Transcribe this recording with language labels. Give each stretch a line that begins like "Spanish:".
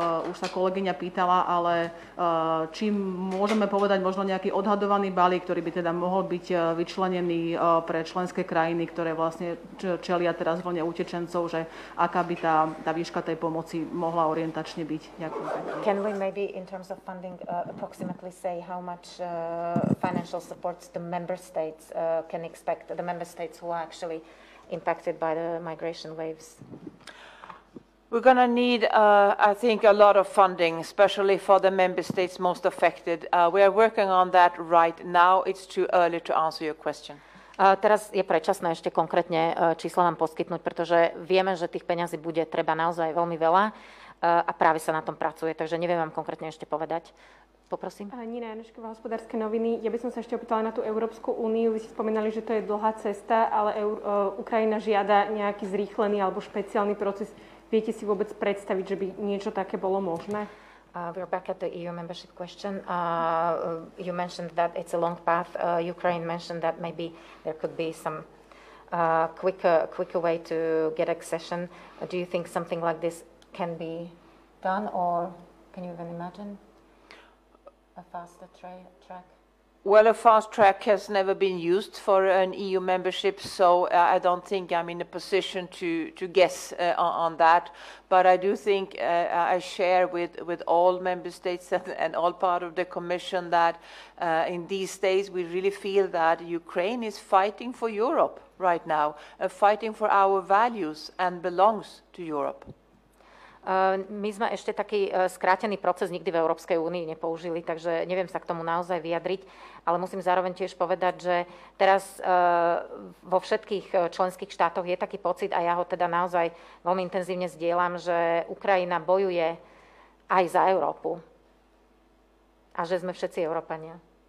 Slovak: Už sa kolegyňa pýtala, ale či môžeme povedať možno nejaký odhadovaný balík, ktorý by teda mohol byť vyčlenený pre členské krajiny, ktoré vlastne čelia teraz vlne utečencov, že aká by tá výška tej pomoci mohla orientačne byť. Ďakujem.
English: Can we maybe in terms of funding approximately say how much financial supports the member states can expect, the member states who are actually impacted by the migration waves? We're going to need, I think, a lot of funding, especially for the member states most affected. We are working on that right now. It's too early to answer your question.
Slovak: Teraz je predčasné ešte konkrétne čísla vám poskytnúť, pretože vieme, že tých peňazí bude treba naozaj veľmi veľa a práve sa na tom pracuje, takže neviem vám konkrétne ešte povedať. Poprosím. Nina Janušková, Hospodárske noviny. Ja by som sa ešte opýtala na tú Európsku úniu. Vy ste spomínali, že to je dlhá cesta, ale Ukrajina žiada nejaký zrýchlený alebo špeciálny proces. Viete si vôbec predstaviť, že by niečo také bolo možné?
English: We're back at the EU membership question. You mentioned that it's a long path. Ukraine mentioned that maybe there could be some quicker way to get accession. Do you think something like this can be done, or can you even imagine a faster track? Well, a fast track has never been used for an EU membership, so I don't think I'm in a position to guess on that. But I do think I share with all member states and all part of the Commission that in these days we really feel that Ukraine is fighting for Europe right now, fighting for our values and belongs to Europe.
Slovak: My sme ešte taký skrátený proces nikdy v Európskej únii nepoužili, takže neviem sa k tomu naozaj vyjadriť, ale musím zároveň tiež povedať, že teraz vo všetkých členských štátoch je taký pocit, a ja ho teda naozaj veľmi intenzívne zdieľam, že Ukrajina bojuje aj za Európu a že sme všetci Európania.